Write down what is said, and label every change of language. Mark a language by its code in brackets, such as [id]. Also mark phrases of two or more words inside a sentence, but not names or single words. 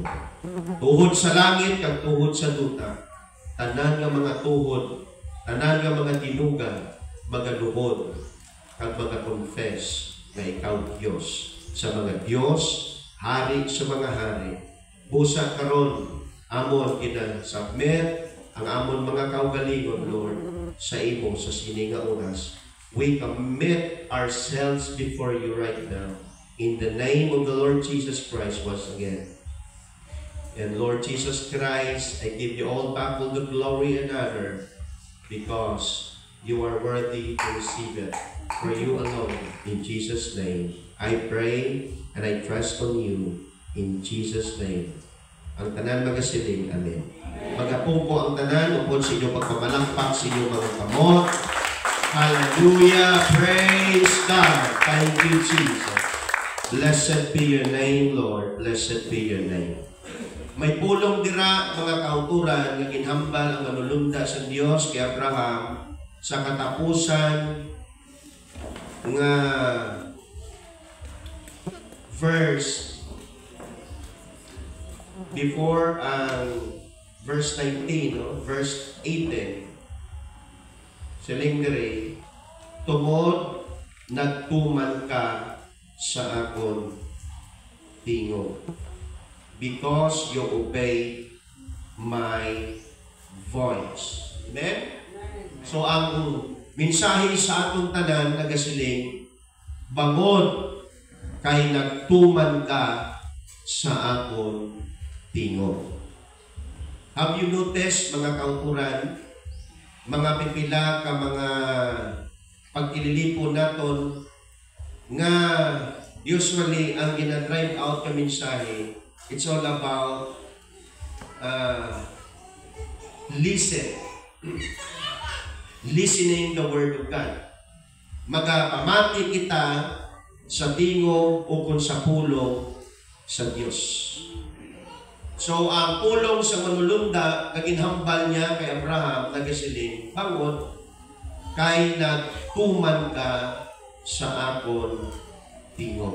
[hil] Tuhod sa langit kag tuhod sa duta, tanan nga mga tuhod, tanan nga mga tinuga, mga luhod, kag mga confess na ikaw Diyos sa mga Diyos, hari sa mga hari. Busa karon amon gina-submit ang amon mga kaugalingon, Lord, sa imo sa sini nga oras. [en] We commit ourselves before you right now in the name of the Lord Jesus Christ once again. And Lord Jesus Christ, I give you all back all the glory and honor because you are worthy to receive it. For you alone, in Jesus' name, I pray and I trust on you in Jesus' name. [hil] Ang tanan magasiling, amen. Magapungko ang tanan, upod sa inyo pagpamalakpak sa inyo mga kamot. [en] Hallelujah! Praise God! Thank you, Jesus. Blessed be your name, Lord. Blessed be your name. [hil] May pulong dira mga kauturan nga ginhambal ang manulunda sa Dios kay Abraham sa katapusan nga [en] verse before verse 19, [hil] no? [en] Verse 18. [hil] Siling diri, tumod nagtuman ka sa akon tingog. [en] Because you obey my voice. Amen? So, [hil] ang mensahe sa atong tanan nagasiling, bangod kay nagtuman ka sa akon tingog. [en] Have you noticed, [hil] mga kauturan, mga pipila ka mga pagkililipo naton nga usually ang gina-drive out ka mensahe, [en] it's all about listening the Word of God. [hil] Magapamati kita sa tingog o kung sa pulong sa Diyos. So, ang pulong sa manulunda, kaginhambal niya kay Abraham, nagasiling, bangod, kay nagtuman ka sa akon tingog.